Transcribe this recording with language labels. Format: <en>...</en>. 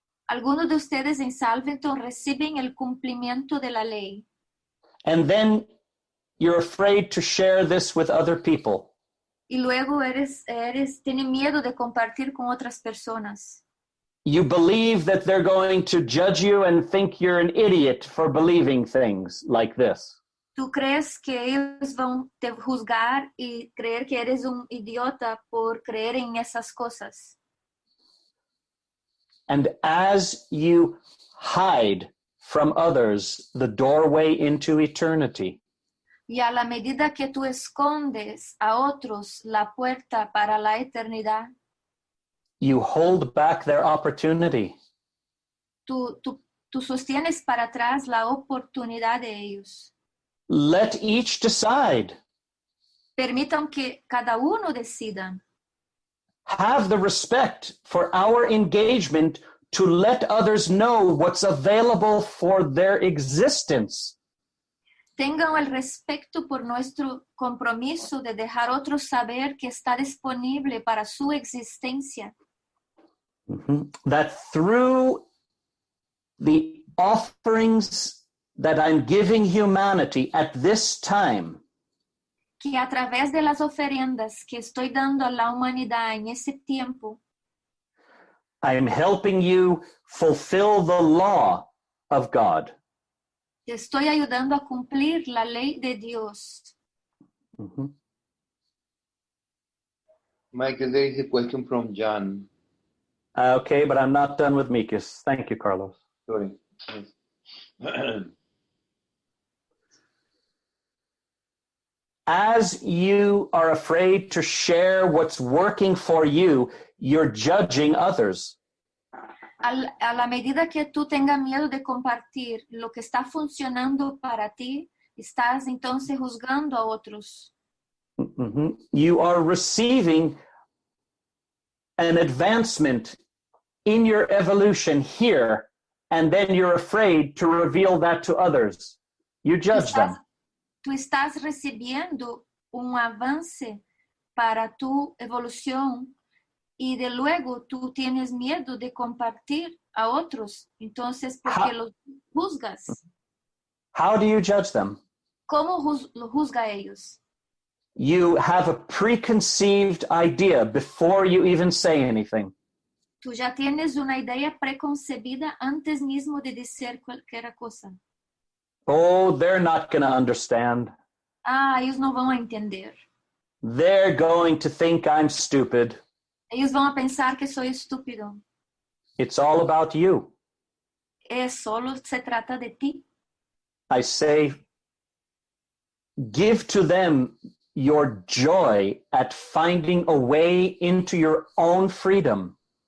<es>Algunos de ustedes en Salvington reciben el cumplimiento de la ley.</es> <en>And then you're afraid to share this with other people.</en> <es>Y luego tienes miedo de compartir con otras personas.</es> <en>You believe that they're going to judge you and think you're an idiot for believing things like this.</en> <es>Tú crees que ellos van te juzgar y creer que eres un idiota por creer en esas cosas.</es> <en>And as you hide from others the doorway into eternity,</en> <es>Y a la medida que tú escondes a otros la puerta para la eternidad,</es> <en>you hold back their opportunity.</en> <es>tú sostienes para atrás la oportunidad de ellos.</es> <en>Let each decide.</en> <es>Permitan que cada uno decida.</es> <en>Have the respect for our engagement to let others know what's available for their existence.</en> <es>Tengan el respeto por nuestro compromiso de dejar otros saber que está disponible para su existencia. Mm-hmm.</es> <en>That through the offerings that I'm giving humanity at this time,</en> <es>Que a través de las ofrendas que estoy dando a la humanidad en ese tiempo,</es> <en>I'm helping you fulfill the law of God.</en> <es>te estoy ayudando a cumplir la ley de Dios. Mm-hmm.</es> <en>Michael, there is a question from John. Okay, but I'm not done with Mikis. Thank you, Carlos. Sorry. Yes. as you are afraid to share what's working for you, you're judging others.</en> <es>A la medida que tú tengas miedo de compartir lo que está funcionando para ti, estás entonces juzgando a otros. Mhm.</es> <en>You are receiving an advancement in your evolution here, and then you're afraid to reveal that to others. You judge them.</en> <es>Tú estás recibiendo un avance para tu evolución y de luego tú tienes miedo de compartir a otros. Entonces, ¿por qué los juzgas?</es> <en>How do you judge them?</en> <es>¿Cómo lo juzga a ellos?</es> <en>You have a preconceived idea before you even say anything.</en> <es>Tú ya tienes una idea preconcebida antes mismo de decir cualquier cosa.</es> <en>Oh, they're not going to understand.</en> <es>Ellos no van a entender.</es> <en>They're going to think I'm stupid.</en> <es>Ellos van a pensar que soy estúpido.</es> <en>It's all about you.</en> <es>Solo se trata de ti.</es> <en>I say, give to them your joy at finding a way into your own freedom.</en>